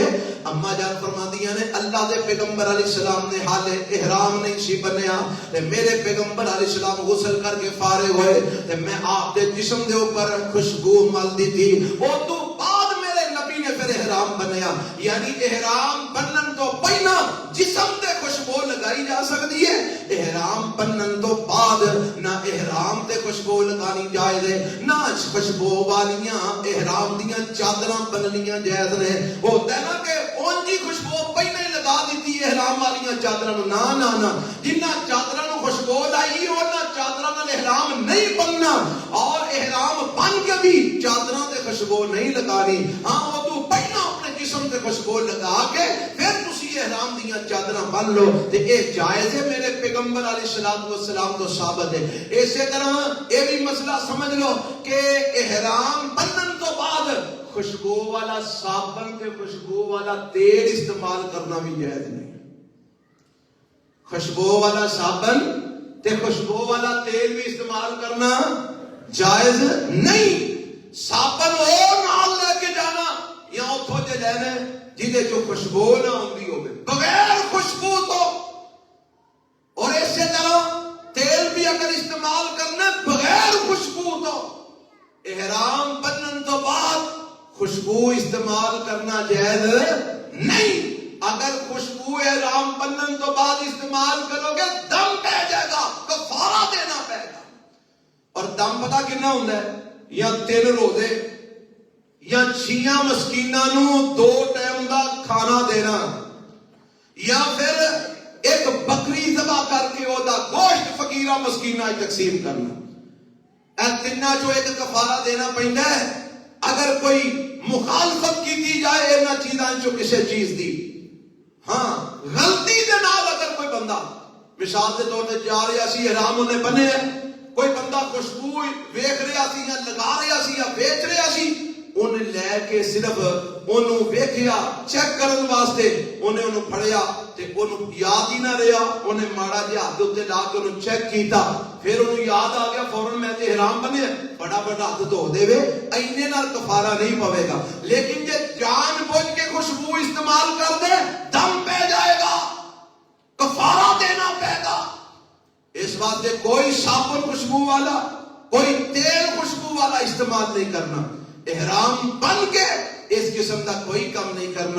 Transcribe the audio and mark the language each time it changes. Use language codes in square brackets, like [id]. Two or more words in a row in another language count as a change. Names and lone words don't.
[pa] اما جان فرماندیاں نے اللہ دے پیغمبر علیہ السلام نے حال احرام نہیں سی بنیا تے میرے پیغمبر علیہ السلام غسل کر کے فارغ ہوئے تے میں آپ دے جسم دے اوپر خوشبو مل دی تھی, او تو بعد میرے نبی نے پھر احرام بنیا. یعنی احرام بنن تو پہلا جسم تے خوشبو لگائی [ur] جا سکتی ہے, [pa] احرام بنن تو بعد نہ احرام تے خوشبو لگانی جائز ہے نہ خوشبو والیاں احرام دیاں چادراں بننیاں جائز نے. ہوتا ہے نا کہ اونجی خوشبو پہلے ہی لگا دیتی احرام والیاں چادراں نو, نہ نہ نہ جنہ چادراں نو خوشبو لائی انہاں چادراں نال احرام نہیں بننا اور احرام بن کے بھی چادراں تے خوشبو نہیں لگانی. ہاں وہ تو پہلا اپنے جسم تے خوشبو لگا کے پھر تسی احرام دیاں چادراں بن لو تے اے جائز ہے, میرے پیغمبر علیہ الصلوۃ والسلام تو ثابت ہے. [ur] اسی طرح یہ بھی مسئلہ سمجھ لو کہ احرام [pa] بنن تو بعد [ur] خوشبو والا صابن تے خوشبو والا تیل استعمال کرنا بھی جائز نہیں. خوشبو والا صابن تے خوشبو والا تیل بھی استعمال کرنا جائز نہیں. [pa] صابن اور نال لے کے جانا یا اتھوں جے لینے جدے جو خوشبو نہ ہوندی ہوے بغیر خوشبو تو, اور اسی طرح تیل بھی اگر استعمال کرنا بغیر خوشبو تو احرام بنن تو بعد خوشبو استعمال کرنا جائز نہیں. [ur] اگر خوشبو احرام بنن تو بعد استعمال کرو گے دم پہ جائے گا, کفارہ دینا پڑے گا. [pa] اور دم پتہ کتنا ہوندا ہے, یا 3 روزے یا 6 مسکیناں نو 2 ٹائم دا کھانا دینا, یا پھر ایک بکری ذبح کر کے او دا گوشت فقیراں مسکیناں تقسیم کرنا. اے تیناں جو ایک کفارہ دینا پیندا ہے. اگر کوئی مخالفت کی جائے انہاں چیزاں چوں کسی چیز دی. ہاں غلطی دے نال اگر کوئی بندہ مثال کے طور پہ جا رہا سی احرام انہیں بنے ہے, کوئی بندہ خوشبو ویکھ رہا سی یا لگا رہا سی یا بیچ رہا سی, انہیں لے کے صرف انہوں ویکھیا چیک کرن واسطے انہیں انہوں پھڑیا تے انہوں یاد ہی نہ رہا, انہیں ماڑا جہا ہاتھ اتنے لا کے انہوں چیک کیتا, پھر انہوں یاد آ گیا فوراً میں تے احرام بنے [ur] بڑا بڑا ہاتھ [pa] دھو دے وے, اینے نال کفارہ نہیں پوے گا. لیکن جے جان بوجھ کے خوشبو استعمال کر دے دم پہ جائے گا, کفارہ دینا پائے گا. [ur] اس واسطے کوئی صابن خوشبو والا, کوئی تیل خوشبو والا استعمال نہیں کرنا. احرام بن کے اس قسم کا کوئی کام نہیں کرنا.